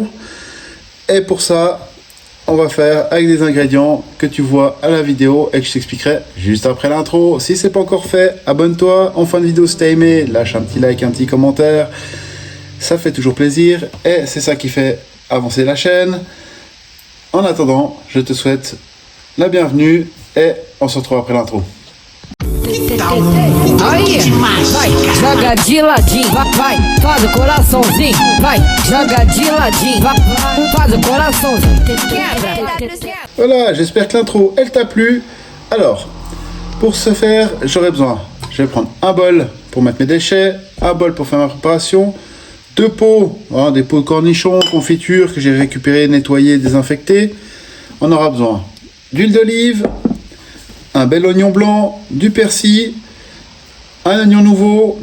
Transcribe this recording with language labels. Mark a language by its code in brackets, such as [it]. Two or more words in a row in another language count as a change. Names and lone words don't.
[fr] Et pour ça on va faire avec des ingrédients que tu vois à la vidéo et que je t'expliquerai juste après l'intro. Si c'est pas encore fait, abonne-toi. En fin de vidéo si t'as aimé, lâche un petit like, un petit commentaire. Ça fait toujours plaisir et c'est ça qui fait avancer la chaîne. En attendant, je te souhaite la bienvenue et on se retrouve après l'intro. [pt] Aí, vai, joga de ladinho, vai, faz o coraçãozinho, vai, joga de ladinho, vai, faz o coraçãozinho, quebra. [fr] Voilà, j'espère que l'intro elle t'a plu. Alors, pour ce faire, j'aurai besoin, je vais prendre un bol pour mettre mes déchets, un bol pour faire ma préparation, deux pots, des pots de cornichons, confiture que j'ai récupéré, nettoyé, désinfecté. On aura besoin d'huile d'olive, un bel oignon blanc, du persil, un oignon nouveau.